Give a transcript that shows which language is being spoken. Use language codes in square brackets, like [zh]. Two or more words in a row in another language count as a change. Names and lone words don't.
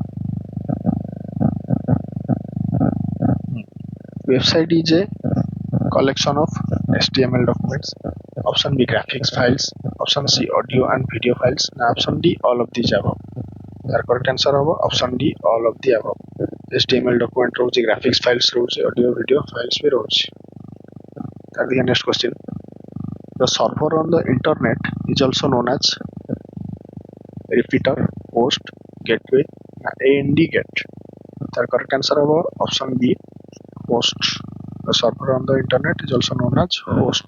[en] Website is a collection of HTML documents. Option B graphics files, option C audio and video files, na option D all of these above. তার correct answer হবো option D all of the above. HTML document ରହୁଛି, graphics files ରହୁଛି, audio video files [or] ବି ରହୁଛି. ତାର ଦେଖିବା [en] next question. The server on the internet is also known as repeater, host, gateway, AND get. তার correct answer হবো option B host. The server on the internet is also known as host.